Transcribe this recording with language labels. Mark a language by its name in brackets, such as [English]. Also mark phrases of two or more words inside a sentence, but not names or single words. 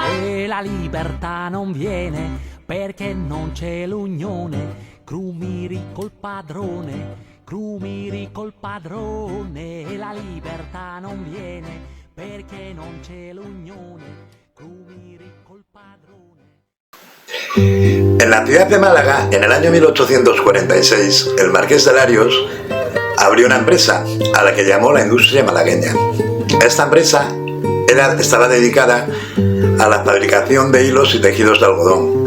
[Italian] E la libertà non viene perché non c'è l'unione. Crumiri col padrone, crumiri col padrone. E la libertà non viene perché non c'è l'unione. Crumiri col padrone. [Spanish] En la ciudad de Málaga, en el año 1846, el marqués de Larios abrió una empresa a la que llamó la industria malagueña. Esta empresa estaba dedicada a la fabricación de hilos y tejidos de algodón.